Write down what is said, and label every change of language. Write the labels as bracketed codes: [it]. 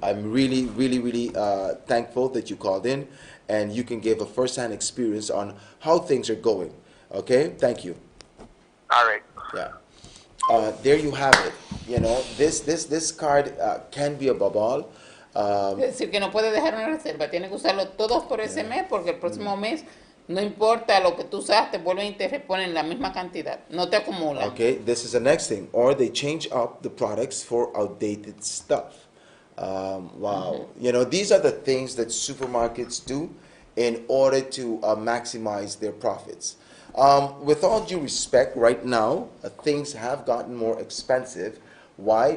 [en] I'm really, really, really thankful that you called in and you can give a first-hand experience on how things are going. Okay, thank you. All right. Yeah. There you have it. You know, this card can be above all. [es] Es decir, que no puede dejar una reserva, tiene que usarlo todos por ese mes, porque el próximo mes, no importa lo que tú usaste, vuelven y te reponen la misma cantidad, no te acumulan. [en] Okay, this is the next thing. Or they change up the products for outdated stuff. Wow. You know, these are the things that supermarkets do in order to maximize their profits. With all due respect, right now, things have gotten more expensive. Why?